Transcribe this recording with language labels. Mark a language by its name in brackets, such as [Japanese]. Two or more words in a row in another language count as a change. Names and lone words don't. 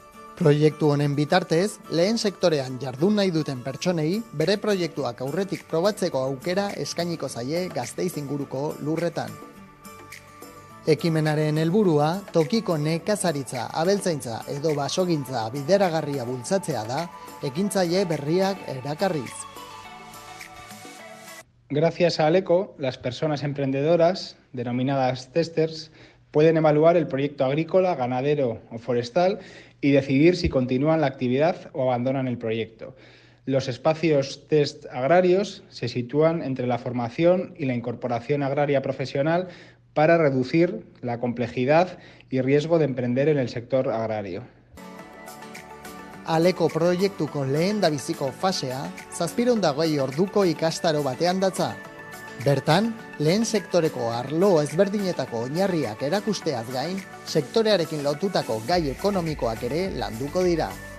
[Basque] Proiektu honen bitartez, lehen sektorean jardun nahi duten pertsonei bere proiektuak aurretik probatzeko aukera eskainiko zaie Gasteiz inguruko lurretan. Ekimenaren helburua tokiko nekazaritza, abeltzaintza edo basogintza bideragarria bultzatzea da, ekintzaile berriak erakarriz. [Spanish] Gracias a Aleko, las personas emprendedoras, denominadas testers, pueden evaluar el proyecto agrícola, ganadero o forestal y decidir si continúan la actividad o abandonan el proyecto. Los espacios test agrarios se sitúan entre la formación y la incorporación agraria profesional para reducir la complejidad y riesgo de emprender en el sector agrario. [Basque] Aleko proiektuko lehendabiziko fasea 720 orduko ikastaro batean datza. Bertan, lehen sektoreko arlo ezberdinetako oinarriak erakusteaz gain, sektorearekin lotutako gai ekonomikoak ere landuko dira.